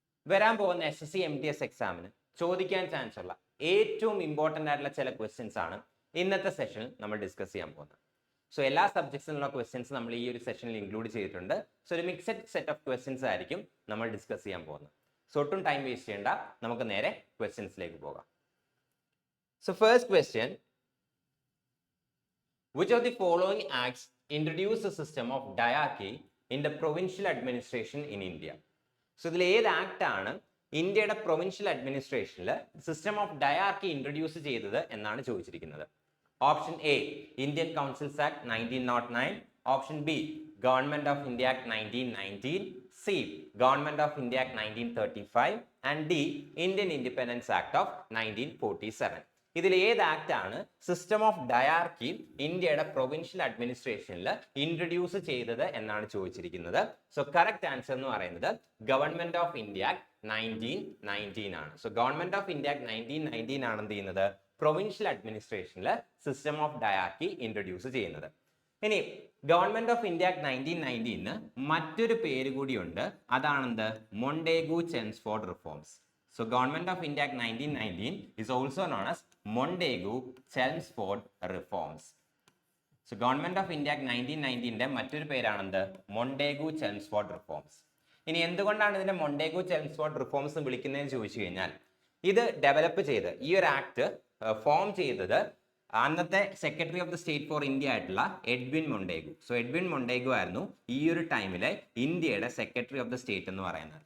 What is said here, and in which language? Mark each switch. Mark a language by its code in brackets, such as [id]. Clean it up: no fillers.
[ml] വരാൻ പോകുന്ന SSC MTS എക്സാമിന് ചോദിക്കാൻ ചാൻസ് ഉള്ള ഏറ്റവും ഇമ്പോർട്ടൻ്റ് ആയിട്ടുള്ള ചില ക്വസ്റ്റ്യൻസ് ആണ് ഇന്നത്തെ സെഷനിൽ നമ്മൾ ഡിസ്കസ് ചെയ്യാൻ പോകുന്നത്. സോ എല്ലാ സബ്ജക്ട്സിലുള്ള ക്വസ്റ്റ്യൻസ് നമ്മൾ ഈ ഒരു സെഷനിൽ ഇൻക്ലൂഡ് ചെയ്തിട്ടുണ്ട്. സോ ഒരു മിക്സഡ് സെറ്റ് ഓഫ് ക്വസ്റ്റ്യൻസ് ആയിരിക്കും നമ്മൾ ഡിസ്കസ് ചെയ്യാൻ പോകുന്നത്. സോ ഒട്ടും ടൈം വേസ്റ്റ് ചെയ്യേണ്ട, നമുക്ക് നേരെ ക്വസ്റ്റ്യൻസിലേക്ക് പോകാം. [en] So first question, which of the following acts introduced a system of diarchy in the provincial administration in India? [ml] So ഇതിൽ ഏത് ആക്ട് ആണ് ഇന്ത്യയുടെ provincial അഡ്മിനിസ്ട്രേഷനിൽ system of dyarchy introduce ചെയ്തത് എന്നാണ് ചോദിച്ചിരിക്കുന്നത്. [en] Option A Indian councils act 1909, option B government of India act 1919, C government of India act 1935 and D Indian independence act of 1947. [ml] ഇതിൽ ഏത് act ആണ് സിസ്റ്റം ഓഫ് ഡയാർക്കി ഇന്ത്യയുടെ provincial അഡ്മിനിസ്ട്രേഷനിൽ introduce ചെയ്തത് എന്നാണ് ചോദിച്ചിരിക്കുന്നത്. സോ കറക്റ്റ് ആൻസർ എന്ന് പറയുന്നത് government of India act 1919 ആണ്. So government of India act 1919 ആണ് എന്ത് ചെയ്യുന്നത്, provincial അഡ്മിനിസ്ട്രേഷനിൽ system of dyarchy introduce ചെയ്യുന്നത്. ഇനി ഗവൺമെന്റ് ഓഫ് ഇന്ത്യ ആക്ട് 1919 മറ്റൊരു പേര് കൂടിയുണ്ട്, അതാണെന്ത്, Montagu-Chelmsford reforms. [en] So Government of India Act 1919 is also known as Mondego-Chelmsford Reforms. [ml] So Government of India Act 1919 മറ്റൊരു പേരാണെന്ത്, Montagu-Chelmsford reforms. ഇനി എന്തുകൊണ്ടാണ് ഇതിനെ മൊണ്ടേഗു-ചെംസ്ഫോർഡ് റിഫോംസ് വിളിക്കുന്നതെന്ന് ചോദിച്ചു കഴിഞ്ഞാൽ, ഇത് ഡെവലപ്പ് ചെയ്ത് ഈ ഒരു ആക്ട് ഫോം ചെയ്തത് അന്നത്തെ secretary of the state for India ആയിട്ടുള്ള Edwin Montagu. So Edwin Montagu ആയിരുന്നു ഈ ഒരു ടൈമിലെ ഇന്ത്യയുടെ സെക്രട്ടറി ഓഫ് ദ സ്റ്റേറ്റ് എന്ന് പറയുന്നത്.